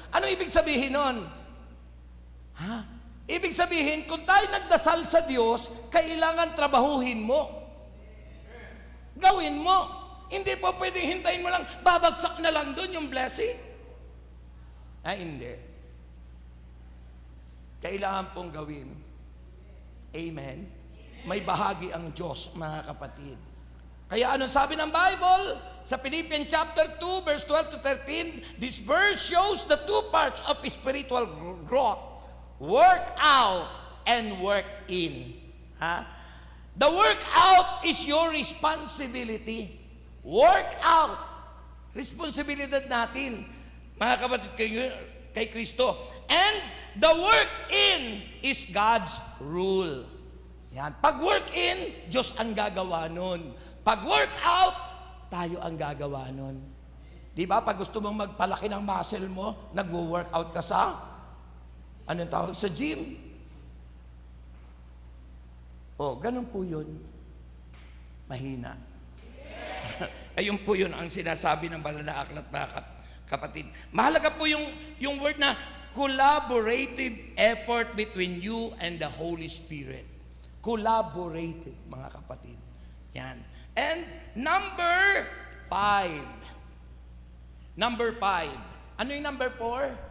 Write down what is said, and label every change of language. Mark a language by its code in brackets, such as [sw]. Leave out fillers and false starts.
[tl] Ano ibig sabihin nun? Ha? Ibig sabihin, kung tayo nagdasal sa Diyos, kailangan trabahuhin mo. Gawin mo. Hindi po pwedeng hintayin mo lang, babagsak na lang doon yung blessing. Hindi. Kailangan pong gawin. Amen? May bahagi ang Diyos, mga kapatid. Kaya ano sabi ng Bible? Sa [en] Philippians chapter 2, verse 12 to 13, this verse shows the two parts of spiritual growth. Work out and work in. Ha? The work out is your responsibility. Work out. [tl] Responsibilidad natin, mga kapatid, kay Kristo. [en] And the work in is God's rule. [tl] Yan. Pag work in, Diyos ang gagawa nun. Pag work out, tayo ang gagawa nun. Di ba? Pag gusto mong magpalaki ng muscle mo, nagwo-work out ka sa anong tawag sa gym? Ganun po yun. Mahina. Ayun po yun ang sinasabi ng Banal na Aklat, mga kapatid. Mahalaga po yung [en] word na collaborative effort between you and the Holy Spirit. [tl] Collaborative, mga kapatid. Yan. [en] And number 5. Number 5. [tl] Ano yung number 4?